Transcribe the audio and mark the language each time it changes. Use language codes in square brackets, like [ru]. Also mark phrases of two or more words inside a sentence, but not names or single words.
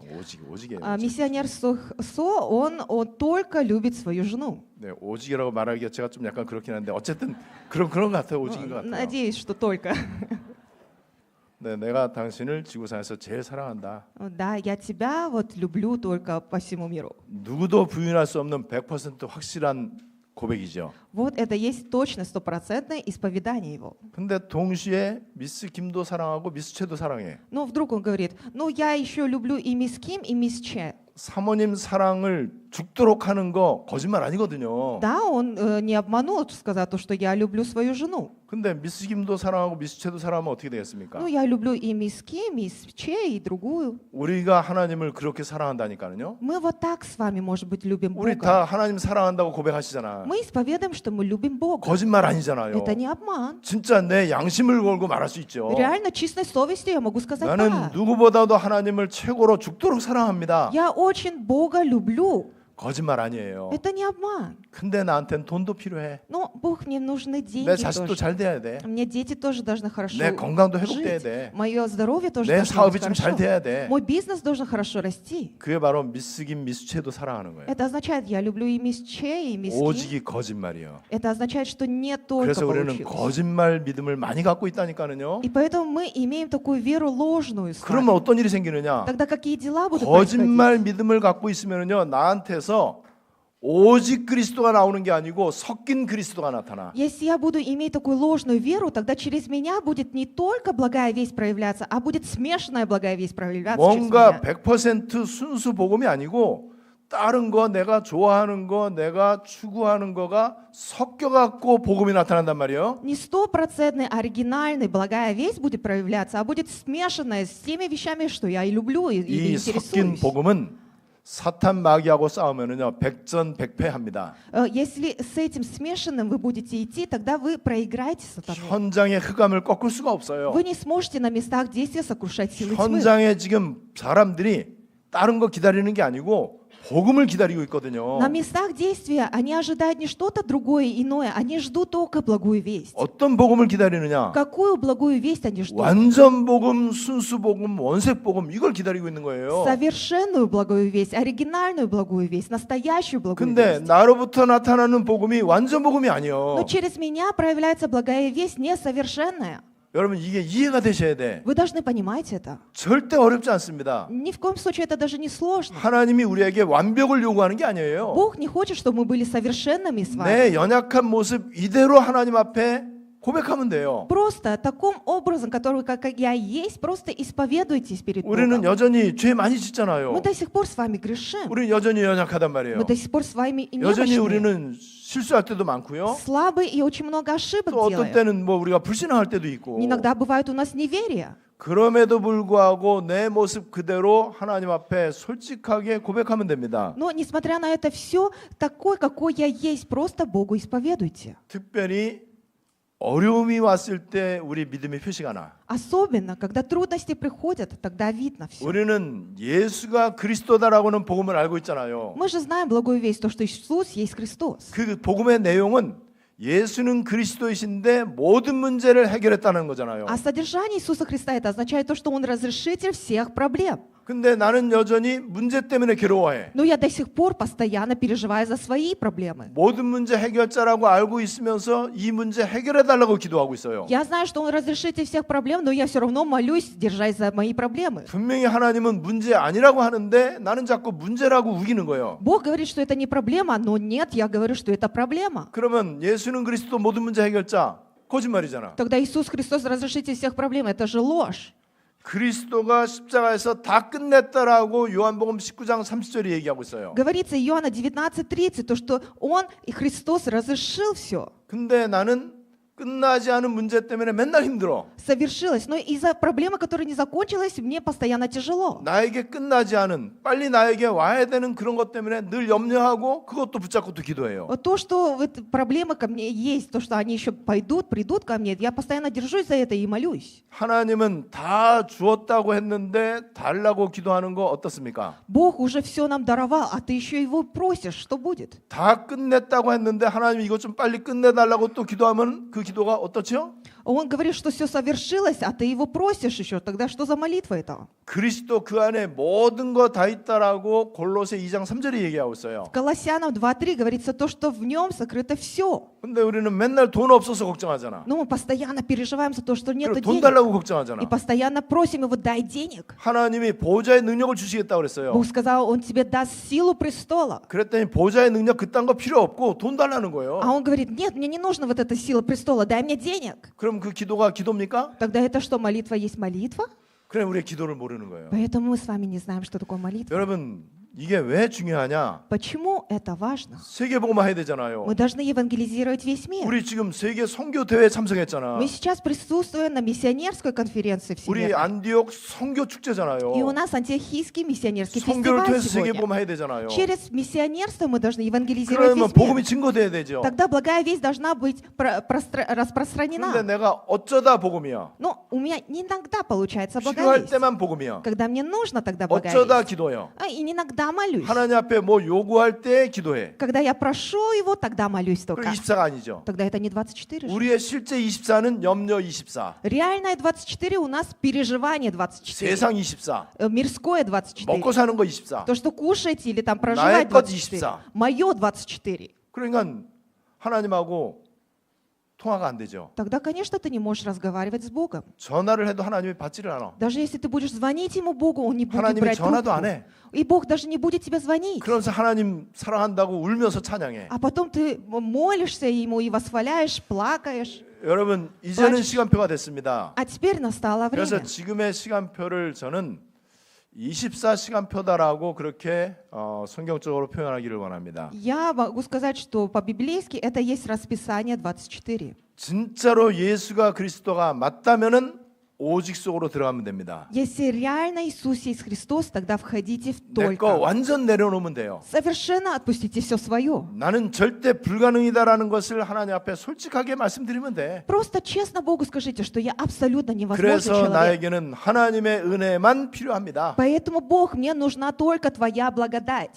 [ko] 오직이에요. [ru] Миссионер он только любит свою жену. [ko] 네, 오직이라고 말하기가 제가 좀 약간 그렇긴 한데 어쨌든 그런 것 같아요. 오직인 것 같아요. [ru] Надеюсь, что только. [ko] 네, 내가 당신을 지구상에서 제일 사랑한다. [ru] Да, я тебя вот люблю только по всему миру. [ko] 누구도 부인할 수 없는 100% 확실한 고백이죠. [ru] Вот это есть точно стопроцентное исповедание его. [ko] 근데 동시에 미스 김도 사랑하고 미스 채도 사랑해. [ru] Но вдруг он говорит, ну я еще люблю и мисс Ким, и мисс Че. [ko] 사모님 사랑을 죽도록 하는 거 거짓말 아니거든요. [ru] Да, он не обманул, сказав, что я люблю свою жену. [ko] 근데 미스 김도 사랑하고 미스 채도 사랑하면 어떻게 되겠습니까? [ru] Ну я люблю и мисс Ким, и мисс Че, и другую. [ko] 우리가 하나님을 그렇게 사랑한다니까요. [ru] Мы вот так с вами, может быть, любим [ko] 우리 [ru] Бога. [ko] 다 하나님 사랑한다고 고백하시잖아. [ru] Мы исповедуем, что мы любим Бога. [ko] 거짓말 아니잖아요. [ru] Это не обман. [ko] 진짜 내 양심을 걸고 말할 수 있죠. [ru] Реально, чистой совестью я могу сказать [ko] 나는 [ru] да. [ko] 누구보다도 하나님을 최고로 죽도록 사랑합니다. [ru] Я очень Бога люблю. [ko] 거짓말 아니에요. [ru] Это не обман. [ko] 근데 나한테는 돈도 필요해. [ru] Но Бог, мне нужны деньги [ko] 내 자식도 [ru] тоже. [ko] 잘 돼야 돼. [ru] Мне дети тоже должны хорошо [ko] 내 건강도 회복돼야 [ru] жить. [ko] 돼. [ru] Мое здоровье тоже [ko] 내 [ru] должно [ko] 사업이 [ru] быть [ko] 좀 잘 [ru] хорошо. [ko] 돼야 돼. [ru] Мой бизнес должен хорошо расти. [ko] 그게 바로 미스김 미스채도 사랑하는 거예요. [ru] Это означает, я люблю и мисс Че, и мисс Ким. [ko] 오직이 거짓말이요. [ru] Это означает, что не только [ko] 그래서 우리는 [ru] получилось. [ko] 거짓말 믿음을 많이 갖고 있다니까요. [ru] И поэтому мы имеем такую веру ложную с [ko] 그러면 [ru] вами. [ko] 어떤 일이 생기느냐? [ru] Тогда какие дела будут происходить? [ko] 거짓말 믿음을 갖고 있으면요 나한테서 오직 그리스도가 나오는 게 아니고 섞인 그리스도가 나타나. [ru] Если я буду иметь такую ложную веру, тогда через меня будет не только благая весть проявляться, а будет смешанная благая весть проявляться через [ko] 뭔가 [ru] меня. [ko] 100% 순수 복음이 아니고 다른 거 내가 좋아하는 거 내가 추구하는 거가 섞여 갖고 복음이 나타난단 말이에요. [ru] Не стопроцентный оригинальный благая весть будет проявляться, а будет смешанная с теми вещами, что я и люблю и [ko] 이 섞인 [ru] интересуюсь. [ko] 복음은 사탄 마귀하고 싸우면은요 백전백패합니다. [ru] Если с этим смешанным вы будете идти, тогда вы проиграете сатану. [ko] 현장의 흑암을 꺾을 수가 없어요. [ru] Вы не сможете на местах действия сокрушать силы тьмы. [ko] 현장에 지금 사람들이 다른 거 기다리는 게 아니고 복음을 기다리고 있거든요. [ru] На местах действия они ожидают не что-то другое, иное, они ждут только благую весть. [ko] 어떤 복음을 기다리느냐? [ru] Какую благую весть они ждут? [ko] 완전 복음, 순수 복음, 원색 복음 이걸 기다리고 있는 거예요. [ru] Совершенную благую весть, оригинальную благую весть, настоящую благую [ko] 근데 [ru] весть. [ko] 나로부터 나타나는 복음이 완전 복음이 [ru] Но [ko] 아니요. [ru] через меня проявляется благая весть несовершенная. [ko] 여러분 이게 이해가 되셔야 돼. [ru] Вы должны понимать это. [ko] 절대 어렵지 않습니다. [ru] Ни в коем случае это даже не сложно. [ko] 하나님이 우리에게 완벽을 요구하는 게 아니에요. [ru] Бог не хочет, чтобы мы были совершенными с вами. [ko] 내 연약한 모습 이대로 하나님 앞에 고백하면 돼요. [ru] Просто таким образом, который как я есть, просто исповедуйтесь перед [ko] 우리는 [ru] Богом. [ko] 여전히 죄 많이 짓잖아요. [ru] Мы до сих пор с вами грешим. [ko] 우리는 여전히 연약하단 말이에요. [ru] Мы до сих пор с вами [ko] 여전히 [ru] немощны, [ko] 우리는 실수할 때도 많고요. [ru] слабы и очень много ошибок [ko] 또 어떤 [ru] делаем. [ko] 때는 뭐 우리가 불신앙할 때도 있고. [ru] Иногда бывает у нас неверие. [ko] 그럼에도 불구하고 내 모습 그대로 하나님 앞에 솔직하게 고백하면 됩니다. [ru] Но, несмотря на это все, такой, какой я есть, просто Богу исповедуйте. [ko] 특별히 어려움이 왔을 때 우리 믿음의 표시가 나. [ru] Особенно, когда трудности приходят, тогда видно все. [ko] 우리는 예수가 그리스도다라고는 복음을 알고 있잖아요. [ru] Мы же знаем благую весть, то, что Иисус есть Христос. [ko] 그 복음의 내용은 예수는 그리스도이신데 모든 문제를 해결했다는 거잖아요. [ru] А содержание Иисуса Христа это означает то, что Он разрешитель всех проблем. [ko] 근데 나는 여전히 문제 때문에 괴로워해. [ru] Но я до сих пор постоянно переживаю за свои проблемы. [ko] 모든 문제 해결자라고 알고 있으면서 이 문제 해결해 달라고 기도하고 있어요. [ru] Я знаю, что Он разрешитель всех проблем, но я все равно молюсь, держась за мои проблемы. [ko] 분명히 하나님은 문제 아니라고 하는데 나는 자꾸 문제라고 우기는 거예요. [ru] Бог говорит, что это не проблема, но нет, я говорю, что это проблема. [ko] 그러면 예수는 그리스도 모든 문제 해결자 거짓말이잖아. [ru] Тогда Иисус Христос разрешитель всех проблем, это же ложь. [ko] 그리스도가 십자가에서 다 끝냈다라고 요한복음 19장 30절에 얘기하고 있어요. [ru] Говорится Иоанна 19:30, то, что Он и Христос разрешил все. [ko] 근데 나는 끝나지 않은 문제 때문에 맨날 힘들어. [ru] Совершилось. Но из-за проблемы, которая не закончилась, мне постоянно тяжело. [ko] 나에게 끝나지 않은 빨리 나에게 와야 되는 그런 것 때문에 늘 염려하고 그것도 붙잡고 또 기도해요. [ru] Вот то, что вот проблемы ко мне есть, то, что они еще придут ко мне, я постоянно держусь за это и молюсь. [ko] 하나님은 다 주었다고 했는데 달라고 기도하는 거 어떻습니까? [ru] Бог уже все нам даровал, а ты еще его просишь, что будет? [ko] 다 끝냈다고 했는데 하나님 이것 좀 빨리 끝내달라고 또 기도하면 그 기도가 어떻죠? [ru] Он говорит, что все совершилось, а ты его просишь еще. Тогда что за молитва это? [ko] 그리스도 그 안에 모든 거 다 있다라고 골로새 2장 3절에 얘기하고 있어요. [ru] В Колоссянам 2:3 говорится то, что в нем сокрыто все. [ko] 근데 우리는 맨날 돈 없어서 걱정하잖아. [ru] Но мы постоянно переживаем за то, что нет [ko] 그리고 돈 [ru] денег. [ko] 달라고 [ru] И [ko] 걱정하잖아. [ru] постоянно просим его, дай денег. [ko] 하나님이 보좌의 능력을 주시겠다고 그랬어요. [ru] Бог сказал, он тебе даст силу престола. [ko] 그랬더니 보좌의 능력 그딴 거 필요 없고 돈 달라는 거예요. [ru] А он говорит, нет, мне не нужна вот эта сила престола, дай мне денег. [ko] 그럼 그 기도가 기도입니까? [ru] Тогда это что, молитва есть молитва? [ko] 그럼 우리의 기도를 모르는 거예요. [ru] Поэтому мы с вами не знаем, что такое молитва. [ko] 여러분 이게 왜 중요하냐? [ru] Почему это важно? [ko] 세계복음화 해야 되잖아요. [ru] Мы должны евангелизировать весь мир. [ko] 우리 지금 세계 선교 대회 참석했잖아. [ru] Мы сейчас присутствуем на миссионерской конференции [ko] 우리 [ru] всемирной. [ko] 안디옥 선교 축제잖아요. [ru] И у нас антиохийский миссионерский [ko] 선교를 [ru] фестиваль [ko] 통해서 [ru] сегодня. [ko] 세계복음화 해야 되잖아요. [ru] Через миссионерство мы должны евангелизировать [ko] 그러면 [ru] весь [ko] 복음이 [ru] мир. [ko] 증거돼야 되죠. [ru] Тогда благая весть должна быть [ko] 그런데 [ru] распространена. [ko] 내가 어쩌다 복음이야. [ru] Но у меня не иногда получается благая [ko] 필요할 [ru] весть. [ko] 때만 복음이야. [ru] Когда мне нужно, тогда благая [ko] 어쩌다 [ru] весть. [ko] 기도해요. [ru] И иногда молюсь. [ko] 하나님 앞에 뭐 요구할 때 기도해. [ru] Когда я прошу его, тогда молюсь [ko] 그럼 [ru] только. [ko] 24가 아니죠. [ru] Тогда это не 24 же. [ko] 우리의 실제 24는 염려 24, [ru] Реальное 24 у нас переживание 24. [ko] 세상 24, [ru] Мирское 24. [ko] 먹고 사는 거 24. [ru] То, что кушаете или там [ko] 나의 [ru] проживать [ko] 것 [ru] 24. 24. Мое 24. [ko] 그러니까 하나님하고 통화가 안 되죠. [ru] Тогда, конечно, ты не можешь разговаривать с Богом. [ko] 전화를 해도 하나님이 받지를 않아. [ru] Даже если ты будешь звонить ему, Богу, он не будет [ko] 하나님이 [ru] брать [ko] 전화도 안 [ru] трубку. [ko] 해. [ru] И Бог даже не будет тебе звонить. [ko] 그러면서 하나님 사랑한다고 울면서 찬양해. [ru] А потом ты молишься ему и восхваляешь, плакаешь. [ko] 여러분 이제는 맞아. 시간표가 됐습니다. [ru] А теперь настало [ko] 그래서 [ru] время. [ko] 지금의 시간표를 저는 24시간표다라고 그렇게 성경적으로 표현하기를 원합니다. [ru] Я могу сказать, что по-библейски это есть расписание 24. [ko] 진짜로 예수가 그리스도가 맞다면은 오직 속으로 들어가면 됩니다. [ru] Если реально Иисус есть Христос, тогда входите в [ko] 내 거 [ru] только. [ko] 완전 내려놓으면 돼요. [ru] Совершенно отпустите все свое. [ko] 나는 절대 불가능이다라는 것을 하나님 앞에 솔직하게 말씀드리면 돼. [ru] Просто честно Богу скажите, что я абсолютно невозможный [ko] 그래서 [ru] человек. [ko] 나에게는 하나님의 은혜만 필요합니다. [ru] Поэтому, Бог, мне нужна только Твоя благодать.